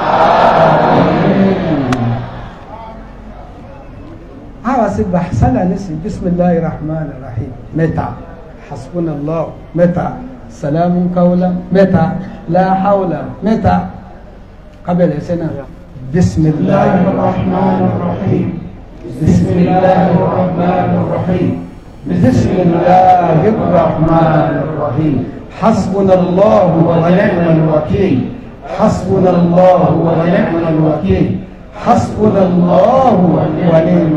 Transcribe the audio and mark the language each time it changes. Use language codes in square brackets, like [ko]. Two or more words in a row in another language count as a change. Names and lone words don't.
[yo] àwa sí bàásálà nísìn [ar] بسم الله الرحمن الرحيم [yo] mẹ́ta hasbunallah mẹ́ta [ar] سلام قولا [yo] mẹ́ta [ar] لا حول [yo] mẹ́ta kábẹ̀rẹ̀ sẹ́nà [ar] بسم الله الرحمن الرحيم بسم الله الرحمن الرحيم بسم الله الرحمن الرحيم حسبنا الله ونعم الوكيل حسبنا الله ونعم الوكيل hasbunallah wa ni'mal wakil حسبنا الله ونعم